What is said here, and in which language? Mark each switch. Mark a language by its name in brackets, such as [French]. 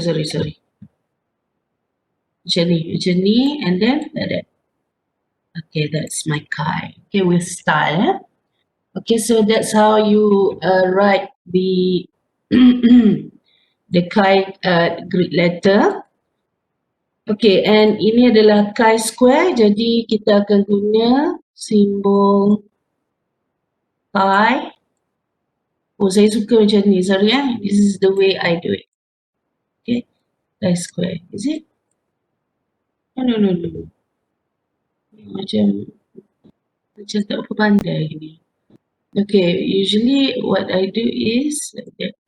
[Malay] Macam ni [English] and then like that. Okay, that's my chi. Okay, with style. Okay, so that's how you write the the chi Greek letter. Okay, and [Malay] ini adalah chi-square, jadi kita akan guna simbol chi. [English] Oh, [Malay] saya suka macam ni, [English] sorry this is the way I do it. Okay, chi-square, is it? No. [Malay] Macam tak apa pandai ni. [English] Okay, usually what I do is like that.